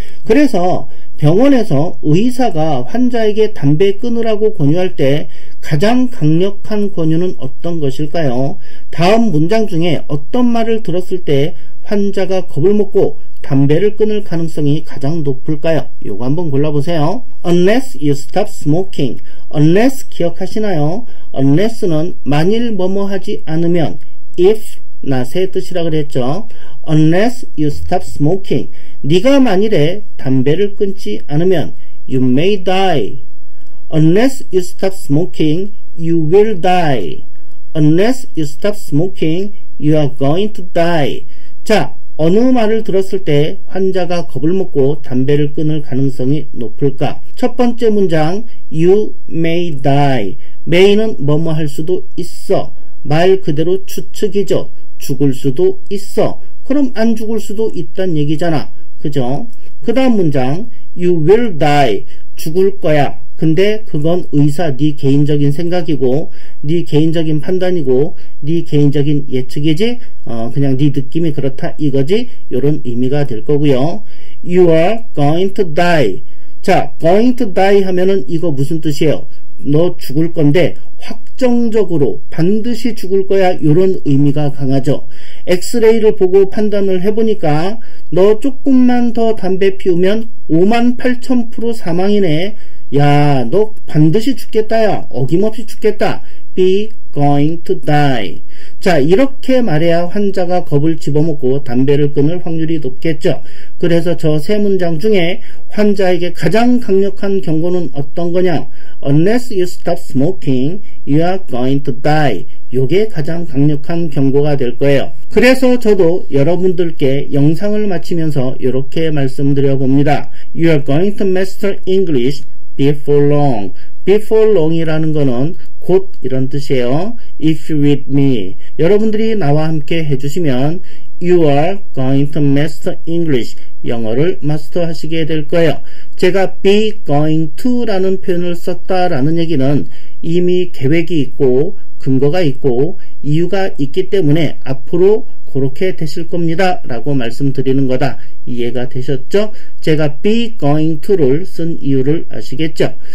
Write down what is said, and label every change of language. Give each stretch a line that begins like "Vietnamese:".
Korean: 그래서 병원에서 의사가 환자에게 담배 끊으라고 권유할 때 가장 강력한 권유는 어떤 것일까요? 다음 문장 중에 어떤 말을 들었을 때 환자가 겁을 먹고 담배를 끊을 가능성이 가장 높을까요? 요거 한번 골라보세요.
English: Unless you stop smoking.
Korean: Unless 기억하시나요? Unless는 만일 뭐뭐 하지 않으면 if not의 뜻이라 그랬죠.
English: Unless you stop smoking.
Korean: 네가 만일에 담배를 끊지 않으면
English: you may die. Unless you stop smoking, you will die. Unless you stop smoking, you are going to die.
Korean: 자, 어느 말을 들었을 때 환자가 겁을 먹고 담배를 끊을 가능성이 높을까? 첫 번째 문장
English: you may die.
Korean: may는 뭐뭐 할 수도 있어. 말 그대로 추측이죠. 죽을 수도 있어. 그럼 안 죽을 수도 있단 얘기잖아. 그죠? 그 다음 문장
English: you will die.
Korean: 죽을 거야. 근데 그건 의사 네 개인적인 생각이고 네 개인적인 판단이고 네 개인적인 예측이지 그냥 네 느낌이 그렇다 이거지. 요런 의미가 될 거고요.
English: You are going to die.
Korean: 자,
English: going to die
Korean: 하면은 이거 무슨 뜻이에요? 너 죽을 건데 확정적으로 반드시 죽을 거야 이런 의미가 강하죠. 엑스레이를 보고 판단을 해보니까 너 조금만 더 담배 피우면 58,000% 사망이네. 야, 너 반드시 죽겠다. 야, 어김없이 죽겠다.
English: Be going to die.
Korean: 자, 이렇게 말해야 환자가 겁을 집어먹고 담배를 끊을 확률이 높겠죠. 그래서 저 세 문장 중에 환자에게 가장 강력한 경고는 어떤 거냐?
English: Unless you stop smoking, you are going to die.
Korean: 요게 가장 강력한 경고가 될 거예요. 그래서 저도 여러분들께 영상을 마치면서 이렇게 말씀드려 봅니다.
English: You are going to master English before long.
Korean: before long이라는 거는 곧 이런 뜻이에요.
English: If you with me.
Korean: 여러분들이 나와 함께 해주시면
English: You are going to master English.
Korean: 영어를 마스터하시게 될 거예요. 제가
English: be going to
Korean: 라는 표현을 썼다라는 얘기는 이미 계획이 있고 근거가 있고 이유가 있기 때문에 앞으로 그렇게 되실 겁니다 라고 말씀드리는 거다. 이해가 되셨죠? 제가 be going to를 쓴 이유를 아시겠죠?